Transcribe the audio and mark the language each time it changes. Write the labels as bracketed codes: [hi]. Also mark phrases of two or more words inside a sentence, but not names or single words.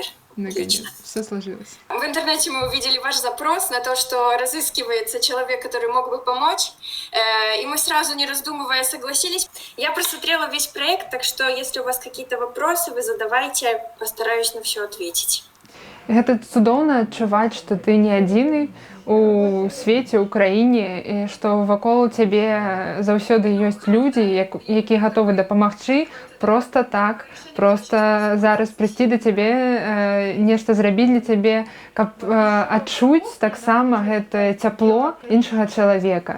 [ru] Наконец, Отлично. все сложилось. В интернете мы увидели ваш запрос на то, что разыскивается человек, который мог бы помочь, и мы сразу, не раздумывая, согласились. Я просмотрела весь проект, так что если у вас какие-то вопросы, вы задавайте, постараюсь на все ответить. [be] Гэта цудоўна адчуваць, што ты не адзіны у свеце, ў краіне, і што вакол цябе заўсёды ёсць людзі, якія гатовы дапамагчы проста так, проста зараз прыйсці да цябе, нешта зрабіць для цябе, каб адчуць таксама гэта цяпло іншага чалавека.